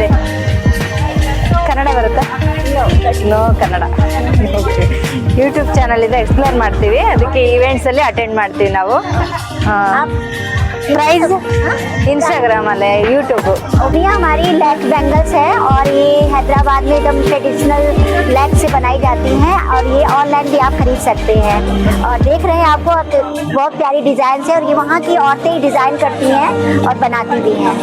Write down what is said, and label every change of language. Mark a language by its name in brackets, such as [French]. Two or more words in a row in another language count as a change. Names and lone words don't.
[Kannada] ಕನ್ನಡ ಬರುತ್ತಾ? ನೋ ಕನ್ನಡ. ಯೂಟ್ಯೂಬ್ ಚಾನಲ್ ಇದೆ, ಎಕ್ಸ್ಪ್ಲೋರ್ ಮಾಡ್ತೀವಿ. ಅದಕ್ಕೆ ಈವೆಂಟ್ಸಲ್ಲಿ ಅಟೆಂಡ್ ಮಾಡ್ತೀವಿ ನಾವು. [Hindi] प्राइस इंस्टाग्राम वाले यूट्यूब भी हमारी [English] lac bangles [Hindi] है और ये हैदराबाद में एकदम [English] traditional lac [Hindi] से बनाई जाती हैं और ये ऑनलाइन भी आप खरीद सकते हैं। और देख रहे हैं आपको बहुत प्यारी डिज़ाइन है और ये वहाँ की औरतें ही डिज़ाइन करती हैं और बनाती भी हैं।